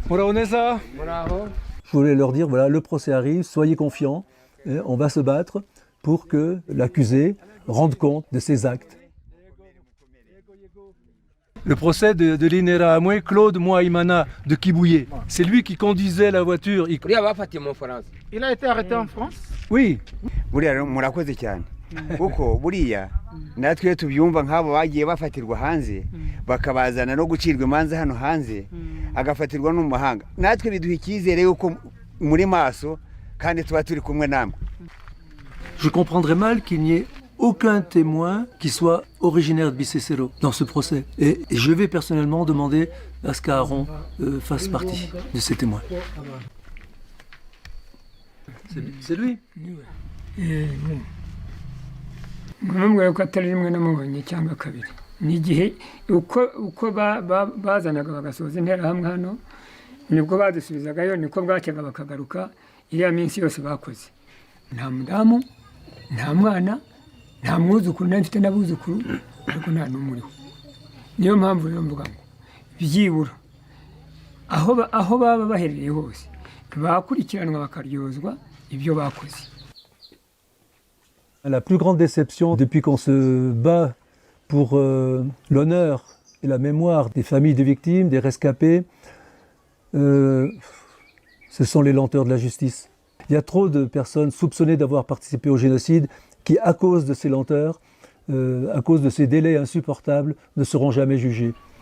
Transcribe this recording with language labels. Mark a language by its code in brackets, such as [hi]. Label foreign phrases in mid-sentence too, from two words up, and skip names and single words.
[fr] Je voulais leur dire, voilà, le procès arrive, soyez confiants, on va se battre pour que l'accusé rende compte de ses actes. Le procès de l'Inera Amoué, Claude Mouaïmana de Kibouye, c'est lui qui conduisait la voiture. Il a été arrêté en France? Oui. [rw] Murakoze cyane kuko buriya natwe tubyumva nk'abo bagiye bafatirwa hanze bakabazana no gucirwa imanza hano hanze agafatirwa no mu mahanga natwe biduha icyizere yuko muri maso kandi tuba turi kumwe namwe. [fr] Je comprendrais mal qu'il n'y ait aucun témoin qui soit originaire de Bisesero dans ce procès. Et je vais personnellement demander à ce qu'Aaron fasse partie de ces témoins. C'est lui. [rw] nkamubwira ko atari rimwe namubonye cyangwa kabiri n'igihe uko bazanaga bagasoza interahamwe hano nibwo badusubizagayo niko bwacyaga bakagaruka iriya minsi yose bakoze nta mudamu nta mwana nta mwuzukuru nta mfite n'abuzukuru ariko nta n'umwe uriho niyo mpamvu rero mvuga ngo byibura aho baba baherereye hose bakurikiranwa bakaryozwa ibyo bakoze. [fr] La plus grande déception depuis qu'on se bat pour l'honneur et la mémoire des familles de victimes, des rescapés, ce sont les lenteurs de la justice. Il y a trop de personnes soupçonnées d'avoir participé au génocide qui, à cause de ces lenteurs, à cause de ces délais insupportables, ne seront jamais jugées.